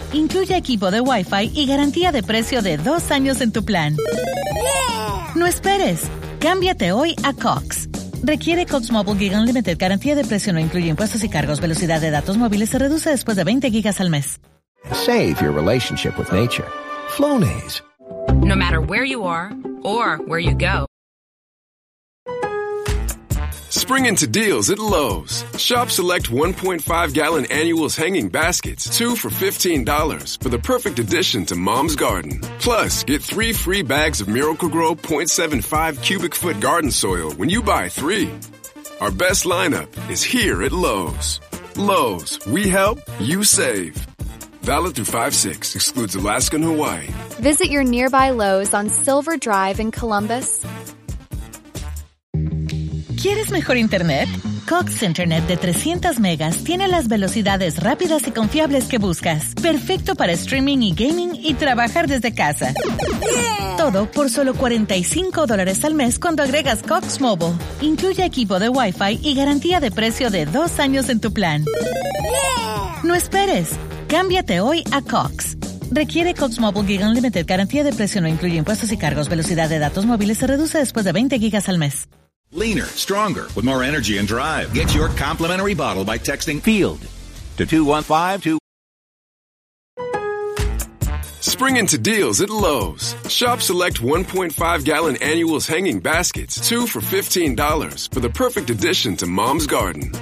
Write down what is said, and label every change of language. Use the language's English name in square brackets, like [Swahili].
[Spanish] Incluye equipo de Wi-Fi y garantía de precio de 2 años en tu plan. Yeah. No esperes. Cámbiate hoy a Cox. Requiere Cox Mobile Gig Unlimited. Garantía de precio no incluye impuestos y cargos. Velocidad de datos móviles se reduce después de 20 gigas al mes. [English] Save your relationship with nature. Flonase. No matter where you are or where you go. Spring into deals at Lowe's. Shop select 1.5-gallon annuals hanging baskets, 2 for $15, for the perfect addition to Mom's garden. Plus, get 3 free bags of Miracle-Gro 0.75 cubic foot garden soil when you buy 3. Our best lineup is here at Lowe's. Lowe's. We help, you save. Valid through 5-6, excludes Alaska and Hawaii. Visit your nearby Lowe's on Silver Drive in Columbus. [Spanish] ¿Quieres mejor internet? Cox Internet de 300 megas tiene las velocidades rápidas y confiables que buscas. Perfecto para streaming y gaming y trabajar desde casa. Yeah. Todo por solo $45 al mes cuando agregas Cox Mobile. Incluye equipo de Wi-Fi y garantía de precio de 2 años en tu plan. Yeah. No esperes. Cámbiate hoy a Cox. Requiere Cox Mobile Gig Unlimited. Garantía de precio no incluye impuestos y cargos. Velocidad de datos móviles se reduce después de 20 gigas al mes. [English] Leaner, stronger, with more energy and drive. Get your complimentary bottle by texting FIELD to 215-2. Spring into deals at Lowe's. Shop select 1.5-gallon annuals hanging baskets, 2 for $15, for the perfect addition to Mom's garden.